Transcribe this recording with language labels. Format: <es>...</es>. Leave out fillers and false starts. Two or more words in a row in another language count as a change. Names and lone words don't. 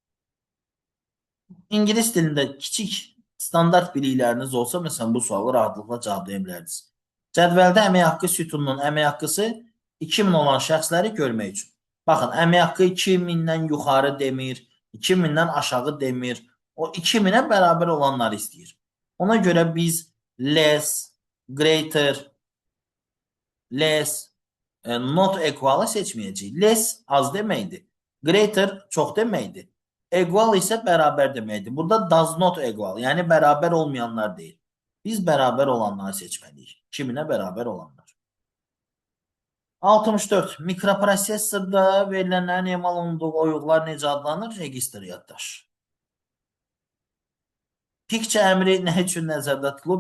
<az>İngilis dilində kiçik standart bilikləriniz olsa, məsələn, bu sualı rahatlıqla cavablaya bilərdiniz. Cədvəldə əmək haqqı sütununun əmək haqqısı 2000 olan şəxsləri görmək üçün. Baxın, əmək haqqı 2000-dən yuxarı demir, 2000-dən aşağı demir. O 2000-ə bərabər olanları istəyir. Ona görə biz</az> <en>less, greater, less, not equal</en> <az>seçməyəcəyik. Less az deməkdir. Greater çox deməkdir. Equal isə bərabər deməkdir.</az> <en>Burada does not equal,</en> <az>yəni bərabər olmayanlar deyil. Biz bərabər olanları seçməliyik. 2000-ə bərabər olanlar. 64. Mikroprosesorda verilənlərin emal olunduğu oyuqlar necə adlanır? Registr yaddaş. Picture əmri nə üçün nəzərdə tutulub?</az>